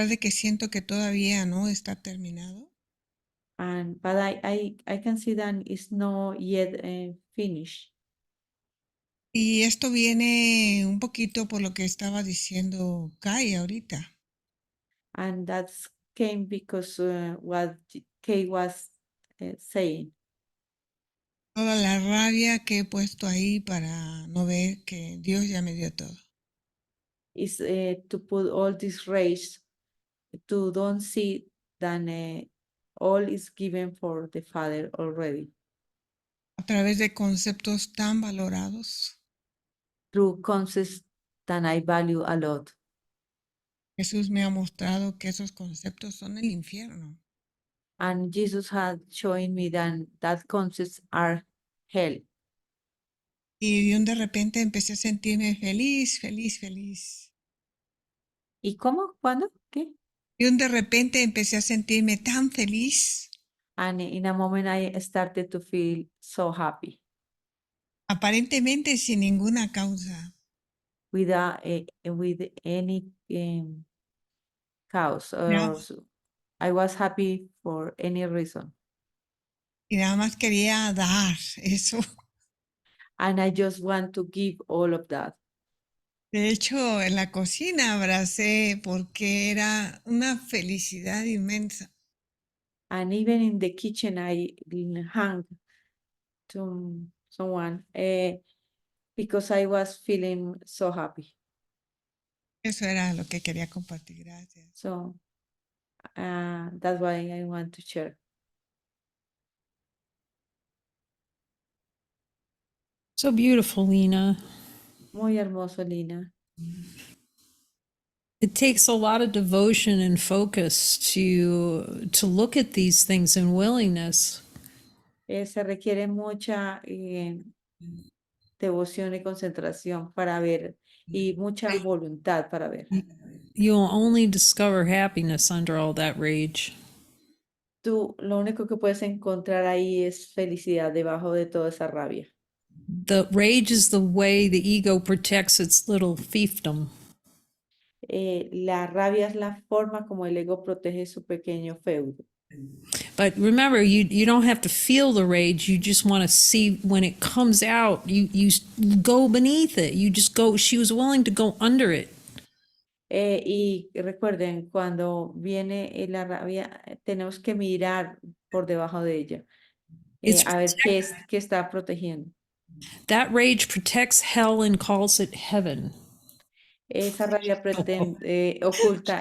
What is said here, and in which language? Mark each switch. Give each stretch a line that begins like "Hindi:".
Spanish: siento que todavía no está terminado,
English: But I can see that it's not yet finished.
Spanish: y esto viene un poquito por lo que estaba diciendo Kai ahorita.
English: And that came because what Kay was saying
Spanish: Toda la rabia que he puesto ahí para no ver que Dios ya me dio todo.
English: is to put all this rage to don't see that all is given for the Father already
Spanish: A través de conceptos tan valorados,
English: through concepts that I value a lot.
Spanish: Jesús me ha mostrado que esos conceptos son el infierno.
English: And Jesus had shown me that concepts are hell.
Spanish: Y de repente empecé a sentirme feliz, feliz, feliz. ¿Y cómo? ¿Cuándo? ¿Qué? Y de repente empecé a sentirme tan feliz,
English: And in a moment I started to feel so happy
Spanish: aparentemente sin ninguna causa.
English: without with any cause or I was happy for any reason.
Spanish: Y nada más quería dar eso.
English: And I just want to give all of that.
Spanish: De hecho, en la cocina abracé porque era una felicidad inmensa.
English: And even in the kitchen, I hung to someone because I was feeling so happy.
Spanish: Eso era lo que quería compartir. Gracias.
English: So that's why I want to share. So beautiful, Lena.
Spanish: Muy hermoso, Lina.
English: It takes a lot of devotion and focus to look at these things in willingness.
Spanish: Se requiere mucha devoción y concentración para ver y mucha voluntad para ver.
English: You'll only discover happiness under all that rage.
Spanish: Tú lo único que puedes encontrar ahí es felicidad debajo de toda esa rabia.
English: The rage is the way the ego protects its little fiefdom.
Spanish: La rabia es la forma como el ego protege su pequeño feudo.
English: But remember, you don't have to feel the rage. You just want to see when it comes out, you go beneath it. You just go, she was willing to go under it.
Spanish: Y recuerden, cuando viene la rabia, tenemos que mirar por debajo de ella,
English: It's
Spanish: a ver qué está protegiendo.
English: That rage protects hell and calls it heaven.
Spanish: Esa rabia oculta